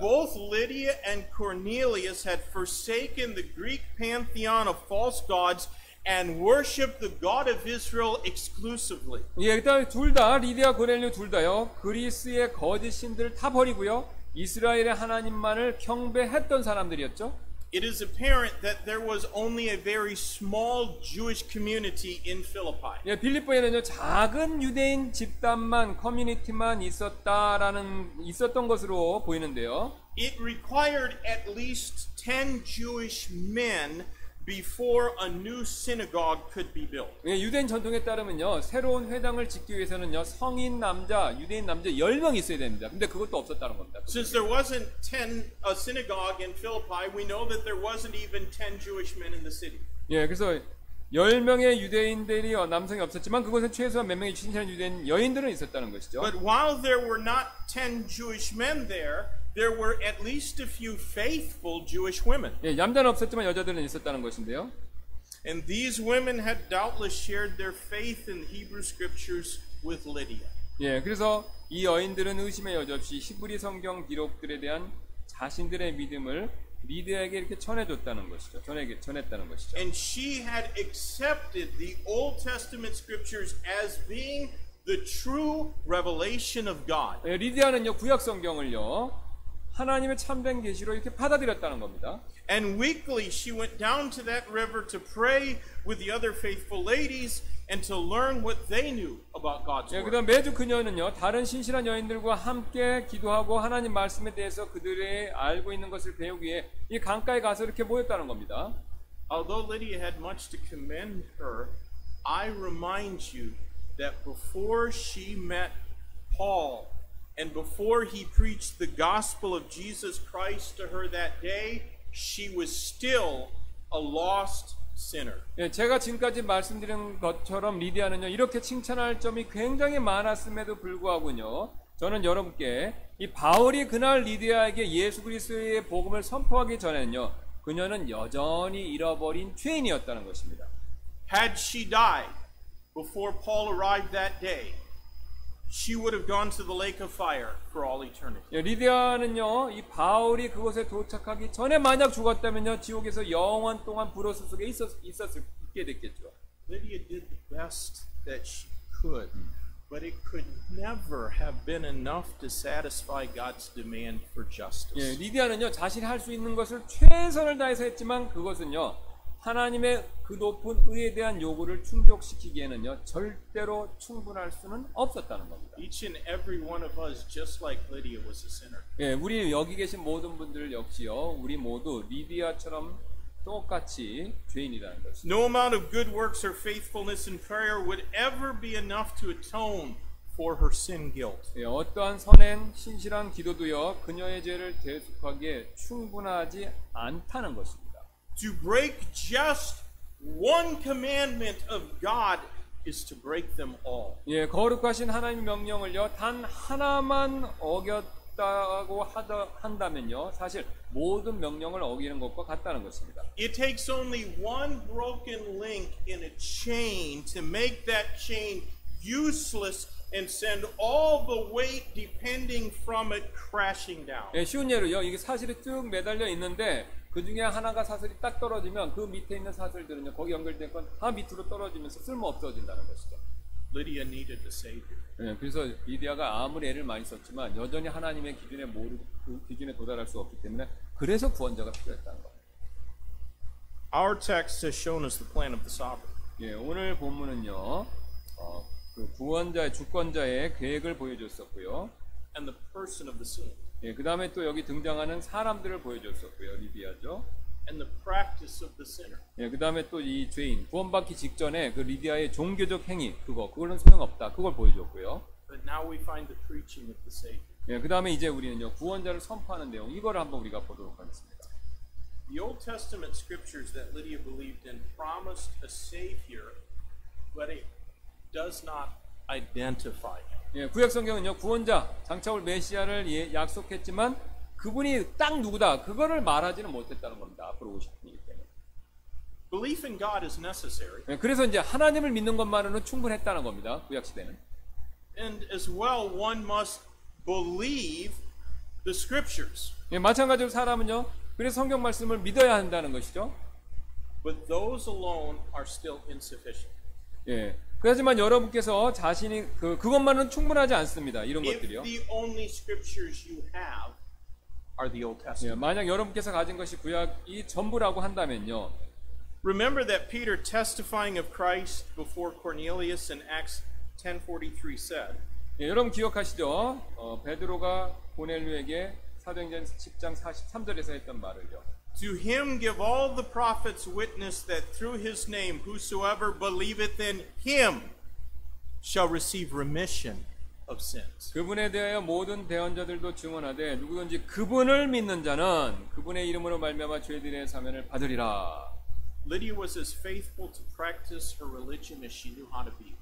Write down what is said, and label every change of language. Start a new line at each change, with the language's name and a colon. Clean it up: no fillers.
English: Both Lydia and Cornelius had forsaken the Greek pantheon of false gods and worshiped the God of Israel exclusively.
Korean: 예, 일단 둘 다 리디아 고넬료 둘 다요 그리스의 거짓 신들을 다 버리고요 이스라엘의 하나님만을 경배했던 사람들이었죠.
English: It is apparent that there was only a very small Jewish community in Philippi.
Korean: 예, 빌립보에는요 작은 유대인 집단만 커뮤니티만 있었던 것으로 보이는데요.
English: It required at least 10 Jewish men before a new synagogue could be built.
Korean: 예, 유대인 전통에 따르면요 새로운 회당을 짓기 위해서는요 성인 남자, 유대인 남자 10명 있어야 됩니다. 근데 그것도 없었다는 겁니다.
English: Since there wasn't a synagogue in Philippi, we know that there wasn't even 10 Jewish men in the city.
Korean: 예, 그래서 10명의 유대인들이 남성이 없었지만 그곳에 최소한 몇 명의 신실한 유대인 여인들은 있었다는 것이죠.
English: But while there were not 10 Jewish men there were at least a few faithful Jewish women.
Korean: 예, 남자는 없었지만 여자들은 있었다는 것인데요.
English: And these women had doubtless shared their faith in the Hebrew scriptures with Lydia.
Korean: 예, 그래서 이 여인들은 의심의 여지없이 히브리 성경 기록들에 대한 자신들의 믿음을 리디아에게 이렇게 전해줬다는 것이죠. 전했다는 것이죠.
English: And she had accepted the Old Testament scriptures as being the true revelation of God.
Korean: 예, 리디아는요 구약 성경을요 하나님의 참된 계시로 이렇게 받아들였다는 겁니다.
English: And weekly she went down to that river to pray with the other faithful ladies and to learn what they knew about God's
Korean: 예,
English: word.
Korean: 그다음 매주 그녀는요 다른 신실한 여인들과 함께 기도하고 하나님 말씀에 대해서 그들의 알고 있는 것을 배우기 위해 이 강가에 가서 이렇게 모였다는 겁니다.
English: Although Lydia had much to commend her, I remind you that before she met Paul and before he preached the gospel of Jesus Christ to her that day, she was still a lost sinner.
Korean: 예, 제가 지금까지 말씀드린 것처럼 리디아는요 이렇게 칭찬할 점이 굉장히 많았음에도 불구하고요 저는 여러분께 이 바울이 그날 리디아에게 예수 그리스도의 복음을 선포하기 전에는요 그녀는 여전히 잃어버린 죄인이었다는 것입니다.
English: Had she died before Paul arrived that day, she would have gone to the lake of fire for all eternity.
Korean: 예, 리디아는요 이 바울이 그곳에 도착하기 전에 만약 죽었다면요 지옥에서 영원 동안 불호수 속에 있게 됐겠죠.
English: Lydia did the best that she could, but it could never have been enough to satisfy God's demand for justice.
Korean: 예, 리디아는요 자신이 할 수 있는 것을 최선을 다해서 했지만 그것은요 하나님의 그 높은 의에 대한 요구를 충족시키기에는요 절대로 충분할 수는 없었다는 겁니다.
English: Each and every one of us, just like Lydia, was a sinner.
Korean: 예, 우리 여기 계신 모든 분들 역시요 우리 모두 리디아처럼 똑같이 죄인이라는 것입니다.
English: No amount of good works or faithfulness in prayer would ever be enough to atone for her sin guilt.
Korean: 예, 어떠한 선행 신실한 기도도요 그녀의 죄를 대속하기에 충분하지 않다는 것입니다.
English: To break just one commandment of God is to break them all.
Korean: 예, 거룩하신 하나님의 명령을요 단 하나만 어겼다고 한다면요 사실 모든 명령을 어기는 것과 같다는 것입니다.
English: It takes only one broken link in a chain to make that chain useless and send all the weight depending from it crashing down.
Korean: 예, 쉬운 예로요 이게 사슬이 쭉 매달려 있는데 그 중에 하나가 사슬이 딱 떨어지면 그 밑에 있는 사슬들은요 거기 연결된 건 다 밑으로 떨어지면서 쓸모 없어진다는 것이죠.
English: Lydia needed a savior.
Korean: 예, 그래서 리디아가 아무리 애를 많이 썼지만 여전히 하나님의 그 기준에 도달할 수 없기 때문에 그래서 구원자가 필요했다는 겁니다.
English: Our text has shown us the plan of the sovereign.
Korean: 예, 오늘 본문은요 그 구원자의 주권자의 계획을 보여줬었고요.
English: And the person of the sin.
Korean: 예, 그 다음에 또 여기 등장하는 사람들을 보여줬었고요. 리디아죠.
English: And the practice of the sinner.
Korean: 예, 그 다음에 또 이 죄인 구원받기 직전에 그 리디아의 종교적 행위 그거는 소용없다. 그걸 보여줬고요.
English: But now we find the preaching of the Savior.
Korean: 예, 그 다음에 이제 우리는요 구원자를 선포하는 내용 이거를 한번 우리가 보도록 하겠습니다.
English: The Old Testament scriptures that Lydia believed in promised a Savior, but it does not identify him.
Korean: 예, 구약 성경은요 구원자 장차올 메시아를 약속했지만 그분이 딱 누구다 그거를 말하지는 못했다는 겁니다. 앞으로 오실 분이기 때문에.
English: belief in God is necessary.
Korean: 예, 그래서 이제 하나님을 믿는 것만으로는 충분했다는 겁니다. 구약 시대는.
English: And as well, one must believe the scriptures.
Korean: 예, 마찬가지로 사람은요. 그래서 성경 말씀을 믿어야 한다는 것이죠.
English: But those alone are still insufficient.
Korean: 예. 하지만 여러분께서 자신이 그것만은 충분하지 않습니다. 이런
English: If
Korean: 것들이요.
English: the only scriptures you have are the Old
Korean: 예,
English: Testament.
Korean: 만약 여러분께서 가진 것이 구약이 전부라고 한다면요.
English: Remember that Peter testifying of Christ before Cornelius in Acts 10:43 said,
Korean: 예, 여러분 기억하시죠? 베드로가 고넬료에게 사도행전 10장 43절에서 했던 말을요.
English: To him give all the prophets witness that through his name whosoever believeth in him shall receive remission of sins.
Korean: 그분에 대하여 모든 대언자들도 증언하되 누구든지 그분을 믿는 자는 그분의 이름으로 말미암아 죄들의 사면을 받으리라.
English: Lydia was as faithful to practice her religion as she knew how to be.